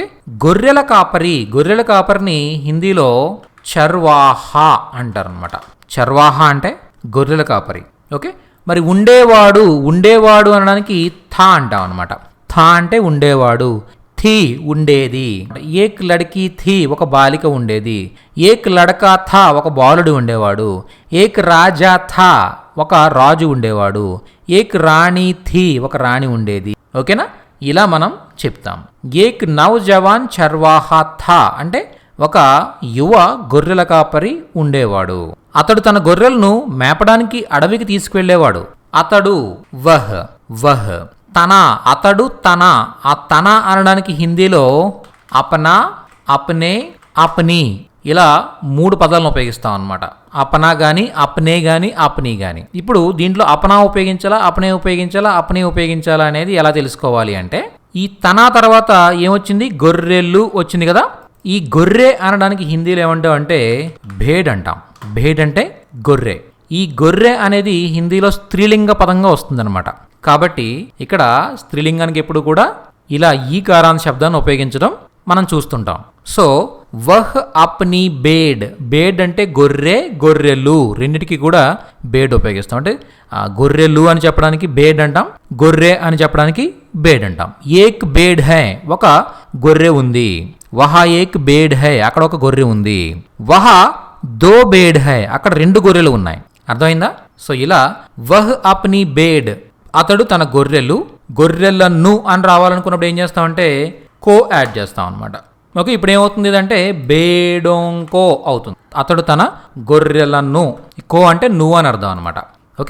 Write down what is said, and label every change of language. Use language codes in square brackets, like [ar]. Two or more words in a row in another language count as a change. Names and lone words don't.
[te] గొర్రెల కాపరిని హిందీలో చర్వాహా అంటారు అనమాట. చర్వాహా అంటే గొర్రెల కాపరి. ఓకే. మరి ఉండేవాడు అనడానికి థా అంటాం అనమాట. థా అంటే ఉండేవాడు. థీ ఉండేది. [hi] एक लड़की थी [te] ఒక బాలిక ఉండేది. [hi] एक लड़का था [te] ఒక బాలుడు ఉండేవాడు. [hi] एक राजा था [te] ఒక రాజు ఉండేవాడు. [hi] एक रानी थी [te] ఒక రాణి ఉండేది. ఓకేనా? ఇలా మనం చెప్తాం. [hi] एक नौजवान चरवाहा था [te] అంటే ఒక యువ గొర్రెల కాపరి ఉండేవాడు. అతడు తన గొర్రెలను మేపడానికి అడవికి తీసుకువెళ్ళేవాడు. అతడు వహ్ అతడు తన. ఆ తన అనడానికి హిందీలో అపనా, అప్నే, అప్నీ ఇలా 3 పదాలను ఉపయోగిస్తాం అనమాట. అపనా గాని, అప్నే గాని, అప్నీ గాని. ఇప్పుడు దీంట్లో అపనా ఉపయోగించాలా, అప్నే ఉపయోగించాలా, అప్నీ ఉపయోగించాలా అనేది ఎలా తెలుసుకోవాలి అంటే, ఈ తన తర్వాత ఏమొచ్చింది? గొర్రెలు వచ్చింది కదా. ఈ గొర్రె అనడానికి హిందీలో ఏమంటాం అంటే భేడ్ అంటాం. భేడ్ అంటే గొర్రె. ఈ గొర్రె అనేది హిందీలో స్త్రీలింగ పదంగా వస్తుందన్నమాట. కాబట్టి ఇక్కడ స్త్రీలింగానికి ఎప్పుడు కూడా ఇలా ఈ కారాంత శబ్దాన్ని ఉపయోగించడం మనం చూస్తుంటాం. సో [hi] वह अपनी भेड़ [te] అంటే గొర్రె, గొర్రెలు రెండిటికి కూడా బేడ్ ఉపయోగిస్తాం. అంటే గొర్రెలు అని చెప్పడానికి బేడ్ అంటాం, గొర్రె అని చెప్పడానికి బేడ్ అంటాం. [hi] एक भेड़ है [te] ఒక గొర్రె ఉంది. [hi] वहाँ एक भेड़ है [te] అక్కడ ఒక గొర్రె ఉంది. [hi] वहाँ दो भेड़ है [te] అక్కడ 2 గొర్రెలు ఉన్నాయి. అర్థమైందా? సో ఇలా [hi] वह अपनी भेड़ [te] అతడు తన గొర్రెలను అని రావాలనుకున్నప్పుడు ఏం చేస్తామంటే కో యాడ్ చేస్తాం అనమాట. ఓకే. ఇప్పుడు ఏమవుతుంది అంటే బేడోంకో అవుతుంది. అతడు తన గొర్రెలను. కో అంటే నువ్వు అని అర్థం అనమాట. ఓకే.